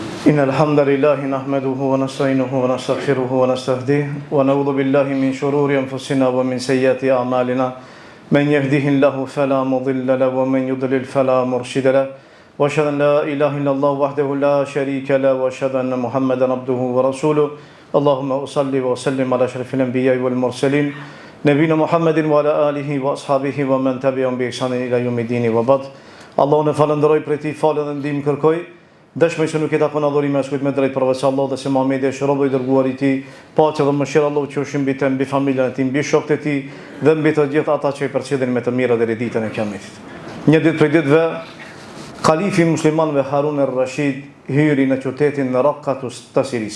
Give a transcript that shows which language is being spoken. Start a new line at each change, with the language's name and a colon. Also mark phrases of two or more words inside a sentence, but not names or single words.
Arabic: إن الحمد لله نحمده ونستعينه ونستغفره ونستهديه ونعوذ بالله من شرور أنفسنا ومن سيئات أعمالنا من يهده الله فلا مضل له ومن يضلل فلا مرشد له وأشهد أن لا إله إلا الله وحده لا شريك له وأشهد أن محمدا عبده ورسوله اللهم صل وسلم على أشرف الأنبياء والمرسلين نبينا محمد وعلى آله وأصحابه ومن تبعهم بإحسان إلى يوم الدين وبعد الله
Albanian: نفالندرoj për ti falë dhe ndihmë kërkoj. Dëshmoj se nuk e takon adhurimi as kujt me drejt përveç Allah dhe se Muhamedi është robi i dërguar i tij, paqja dhe mëshira Allahu qofshin mbi të, mbi familjen e tij, mbi shokët e tij dhe mbi të gjithë ata që i përcjellin me të mira deri ditën e Kiametit. Një ditë prej ditëve, kalifi muslimanëve Harun al-Rashid hyri në qytetin Raqqatus Tasiris.